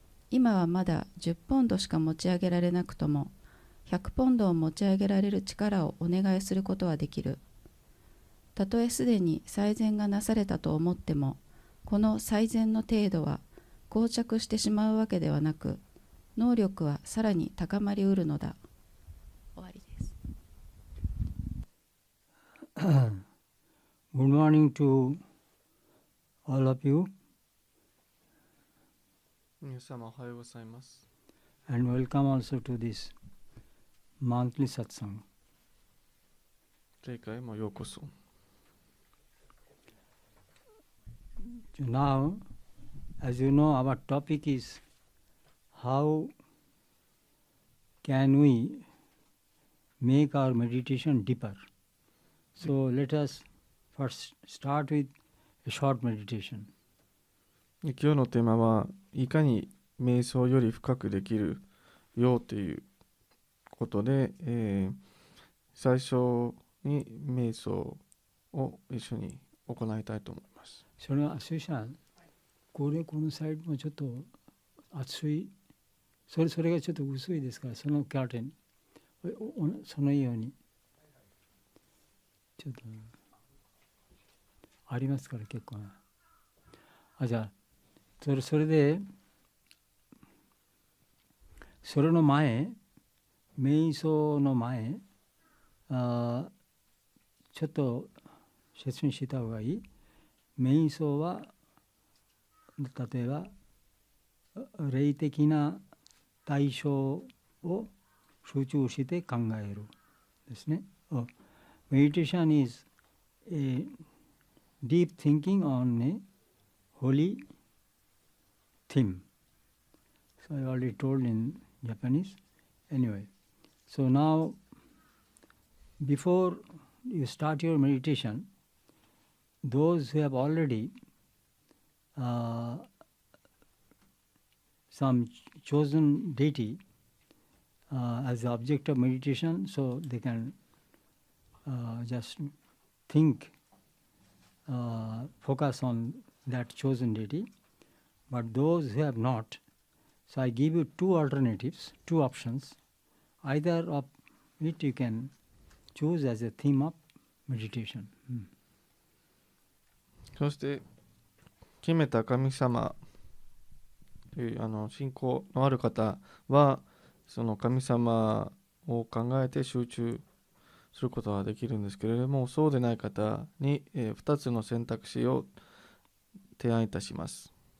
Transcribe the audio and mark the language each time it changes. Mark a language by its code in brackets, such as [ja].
[ja] 今はまだ10ポンドしか持ち上げられなくとも、100ポンドを持ち上げられる力をお願いすることはできる。たとえすでに最善がなされたと思っても、この最善の程度は膠着してしまうわけではなく、能力はさらに高まりうるのだ。終わりです。 [en] Good morning to all of you. [ja] 皆様おはようございます。 [en] And welcome also to this monthly satsang. [ja] 定会へもようこそ。 [en] Now, as you know, our topic is how can we make our meditation deeper. So let us first start with a short meditation. [ja] 今日のテーマはいかに瞑想より深くできるよということで、最初に瞑想を一緒に行いたいと思います。それは、スイさん、このサイドもちょっと厚い、それがちょっと薄いですから、そのカーテン、そのように、ちょっと、ありますから結構な。じゃあ、それで、それの前、瞑想の前、ちょっと説明した方がいい。瞑想は、例えば、霊的な対象を集中して考えるですね。 [en] Meditation is a deep thinking on a holy theme. So I already told in Japanese. Anyway, so now before you start your meditation, those who have already some chosen deity as the object of meditation, so they can just think, focus on that chosen deity. But those who have not, so I give you two alternatives, two options. Either of it you can choose as a theme of meditation. [ja] そして決めた神様という信仰のある方はその神様を考えて集中することができるんですけれども、そうでない方に、2つの選択肢を提案いたします。